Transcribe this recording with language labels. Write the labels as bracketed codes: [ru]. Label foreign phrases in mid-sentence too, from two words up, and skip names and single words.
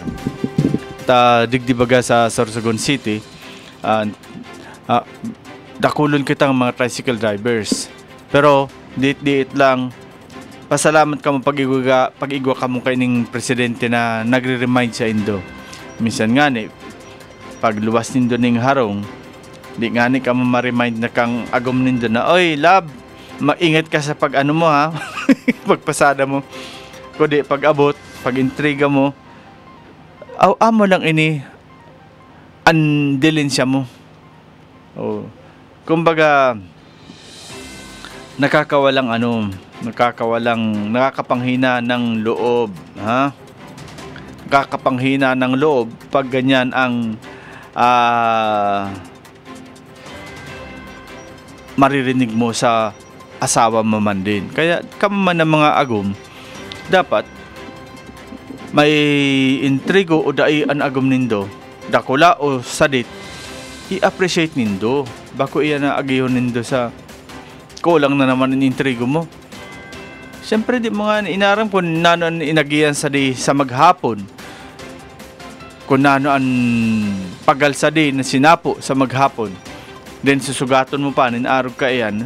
[bik] Digdibaga sa Sorsogon City, dakulon kitang mga [en] tricycle drivers. [bik] Pero diit lang, pasalamat ka mo pag-igwa ka mo kay ning presidente na nagre-remind sa indo. Minsan nga ni pag luwas nindo ning harong, di nga ni ka mo ma-remind na kang agom nindo na, oy love, maingat ka sa pag-ano mo pagpasada mo. Kundi pag-abot, pag-intriga mo, amo lang ini andilin siya mo. [tl] Kumbaga nakakapanghina ng loob, Nakakapanghina ng loob pag ganyan ang maririnig mo sa asawa mo man din. [bik] Kaya kamaman ng mga agom, dapat may intrigo o dai an agom nindo, dakula o sadit, i-appreciate nindo. Bako iyan na agihon nindo sa kulang na naman ang intrigo mo. Siyempre di mga inaram kung nano ang inagiyan sa maghapon, kung nano ang pagal sa na sinapo sa maghapon, then susugaton mo pa nin araw ka iyan.